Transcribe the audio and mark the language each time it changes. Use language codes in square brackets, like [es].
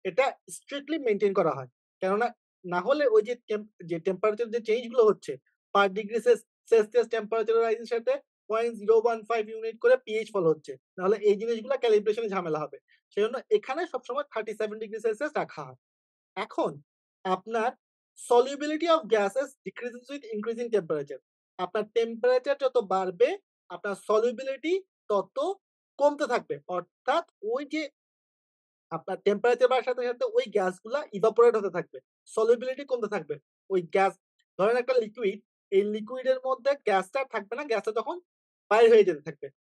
[bn] এটা strictly maintain করা হয়। কেননা না হলে ওই যে যে টেম্পারেচার যে চেঞ্জ গুলো হচ্ছে পার ডিগ্রি সেলসিয়াস টেম্পারেচার রাইজ এর সাথে 0.015 ইউনিট করে পিএইচ ফল হচ্ছে। নাহলে এই জিনিসগুলা ক্যালিব্রেশন এ ঝামেলা হবে। সেজন্য এখানে সবসময় 37 ডিগ্রি সেলসিয়াস রাখা হয়। এখন আপনার [en] solubility of gases decreases with increasing temperature. [bn] আপনার টেম্পারেচার যত বাড়বে, আপনার solubility তত কমতে থাকবে। অর্থাৎ ওই যে আপনার টেম্পারেচার বাড়ার সাথে ওই গ্যাসগুলা evaporate হতে থাকবে। solubility কমতে থাকবে। ওই গ্যাস ধরেন একটা লিকুইড, এই লিকুইডের মধ্যে গ্যাসটা আর থাকবে না, গ্যাসটা তখন বাইর হয়ে যেতে থাকবে।